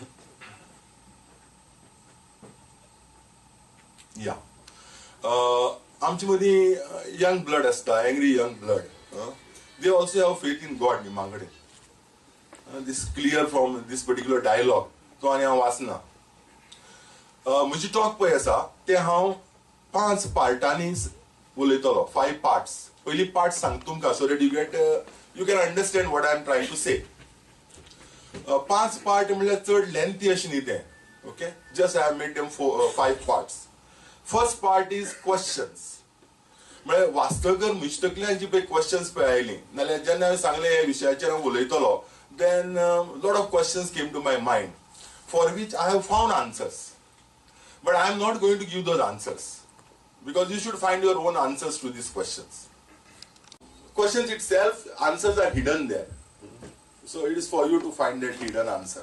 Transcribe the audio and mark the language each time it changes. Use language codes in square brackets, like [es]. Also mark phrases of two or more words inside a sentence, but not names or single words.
[kok] या आमचे मदीं [en] young blood असता, angry young blood, they also have faith in God [kok] न्ही मागडे. [en] this clear from this particular dialogue [kok] तो आनी हांव वाचना. म्हजी टॉक पळय आसा ते हांव 5 पार्टांनी उलयतलो, 5 पार्ट्स. पयली पार्ट सांगता तुमकां [en] so that you can understand what I am trying to say. [kok] 5 पार्ट म्हणल्यार चड लेंथी अशें न्ही तें. [en] Okay, just I have made them 5 parts. first part is questions. [kok] म्हळ्यार वाचतकर म्हजे तकल्यान जी पळय क्वेश्चन्स पळय आयलीं, नाल्यार जेन्ना हांवें सांगलें ह्या विशयाचेर हांव उलयतलो, [en] then lot of questions came to my mind for which I have found answers, but I am not going to give those answers because you should find your own answers to these questions. Questions itself, answers are hidden there, so it is for you to find that hidden answer.